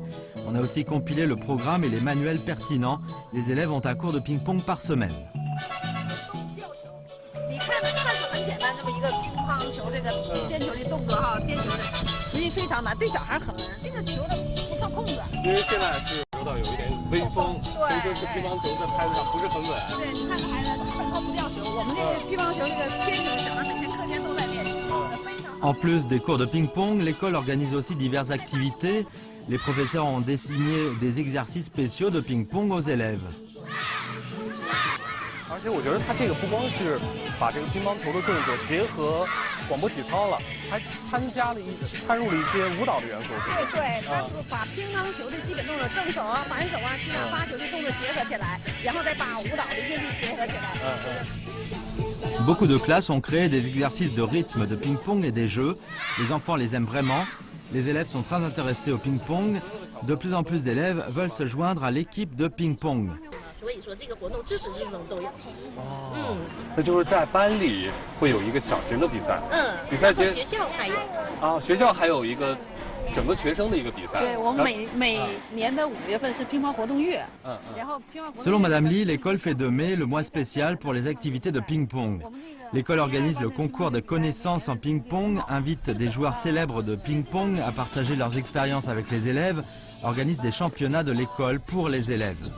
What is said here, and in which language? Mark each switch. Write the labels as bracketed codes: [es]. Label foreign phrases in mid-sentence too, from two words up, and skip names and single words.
[fr] On a aussi compilé le programme et les manuels pertinents. Les élèves ont un cours de ping-pong par semaine. [zh] 你看似很简单，这么一个乒乓球这个颠球的动作哈，颠球的，实际非常难，对小孩很难。这个球呢不受控制。因为现在是球道有一点微风，所以说是乒乓球在拍子上不是很稳。对，你看孩子基本扣不掉球。我们这个乒乓球这个颠球，小孩每天课间都在练。 [fr] En plus des cours de ping-pong, l'école organise aussi diverses activités. Les professeurs ont dessiné des exercices spéciaux de ping-pong aux élèves. [zh] 而且我觉得他这个不光是把这个乒乓球的动作结合广播体操了，还掺入了一些舞蹈的元素。对，他是把乒乓球的基本动作正手啊、反手啊、其他发球的动作结合起来，然后再把舞蹈的韵律结合起来。 [fr] Beaucoup de classes ont créé des exercices de rythme, de ping-pong et des jeux. Les enfants les aiment vraiment. Les élèves sont très intéressés au ping-pong. De plus en plus d'élèves veulent se joindre à l'équipe de ping-pong. [zh] 那就是在班里会有一个小型的比赛，比赛节学校还有啊，学校还有一个整个学生的一个比赛。对，我们每年的5月份是乒乓活动月，然后乒乓活动。 [fr] Selon Madame Li, l'école fait de mai le mois spécial pour les activités de ping-pong. L'école organise le concours de connaissances en ping-pong, invite des joueurs célèbres de ping-pong à partager leurs expériences avec les élèves, organise des championnats de l'école pour les élèves.